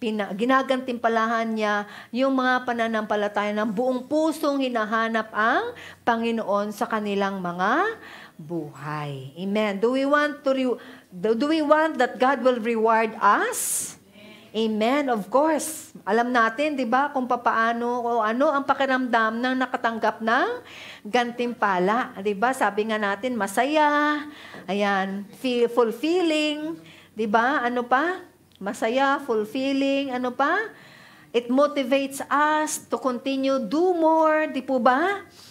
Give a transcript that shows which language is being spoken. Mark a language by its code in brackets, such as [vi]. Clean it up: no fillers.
[tl] Ginagantimpalahan niya yung mga pananampalataya ng buong pusong hinahanap ang Panginoon sa kanilang mga buhay. Amen. [en] Do we want that God will reward us? Amen. Of course. [tl] Alam natin, 'di ba, kung papaano o ano ang pakiramdam ng nakatanggap ng gantimpala, 'di ba? Sabi nga natin, masaya. Ayan, fulfilling, 'di ba? Ano pa? Masaya, fulfilling, ano pa? [en] It motivates us to continue, do more, di po ba?